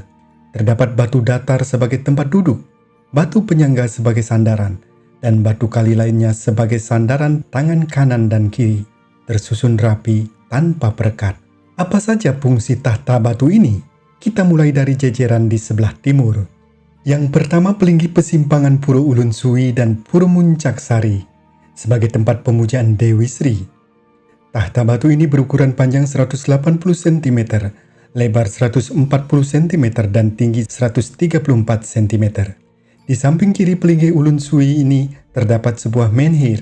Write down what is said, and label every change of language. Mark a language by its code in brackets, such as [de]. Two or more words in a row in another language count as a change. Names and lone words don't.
[id] Terdapat batu datar sebagai tempat duduk, batu penyangga sebagai sandaran, dan batu kali lainnya sebagai sandaran tangan kanan dan kiri. Tersusun rapi tanpa perekat. Apa saja fungsi tahta batu ini? Kita mulai dari jejeran di sebelah timur. Yang pertama, pelinggih pesimpangan Pura Ulun Sui dan Pura Muncak Sari sebagai tempat pemujaan Dewi Sri. Tahta batu ini berukuran panjang 180 cm, lebar 140 cm, dan tinggi 134 cm. Di samping kiri pelinggih Ulun Sui ini terdapat sebuah menhir.